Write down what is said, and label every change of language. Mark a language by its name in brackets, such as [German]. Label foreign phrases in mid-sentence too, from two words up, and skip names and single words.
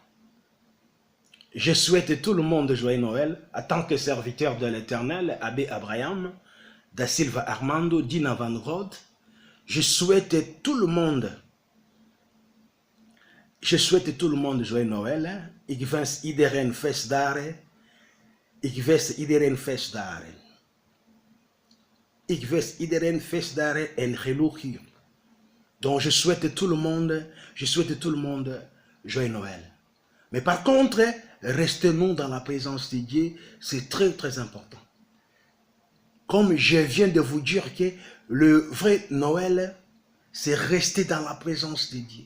[French] Je souhaite tout le monde joyeux Noël, en tant que serviteur de l'Éternel, Abbé Abraham, da Silva Armando, Dina Van Rode. Je souhaite tout le monde joyeux Noël. [Dutch] Ik wens iedereen feestdagen. Ik wens iedereen feestdagen. Ik wens iedereen feestdagen en geluk. [French] Donc je souhaite tout le monde joyeux Noël. Mais par contre, restez-nous dans la présence de Dieu, c'est très très important. Comme je viens de vous dire que le vrai Noël, c'est rester dans la présence de Dieu.